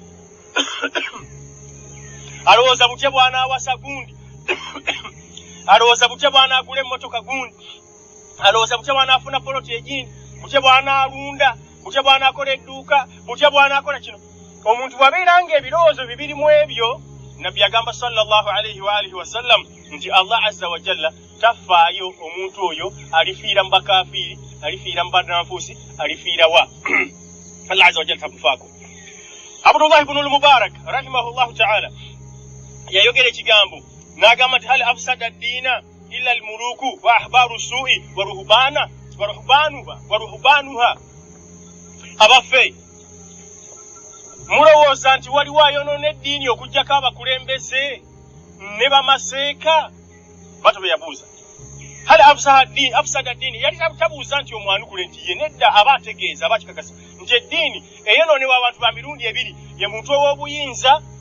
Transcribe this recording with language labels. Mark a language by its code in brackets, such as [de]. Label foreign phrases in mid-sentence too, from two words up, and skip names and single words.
[lg] alowooza butya bw'anaawasa gundi alowooza butya bw'anaagula emmotoka gundi alowooza butya bw'anaafuna poloti egindi butya bw'anaalunda butya bw'anaakola edduuka butya bw'anaakola kino omuntu bw'abeera ng'ebirowoozo bibiri mu ebyo nabbi agamba [ar] صلى الله عليه وعلى آله وسلم [lg] nti [ar] الله عز وجل [lg] tafaayo omuntu oyo alifiira mu bakafiiri alifiira mu bannanfuusi alifiira wa [ar] الله عز وجل [lg] tamufaako Abdullah ibn al-Mubarak [ar] رحمه الله تعالى [lg] yayogera ekigambo n'agamba nti [ar] هل أفسد الدين إلا الملوك وأحبار سوء و [lg] ruhbanuha abaffe mulowooza nti waliwo ayonoona eddiini okuggyako abakulembeze ne bamaseeka bato be yabuuza [ar] هل أفسد الدين [lg] yali tabuuza nti omwanukule nti ye nedda aba ategeeza aba kikakasa nti eddiini eyonoonebwa abantu ba mirundi ebiri ye muntu ow'obuyinza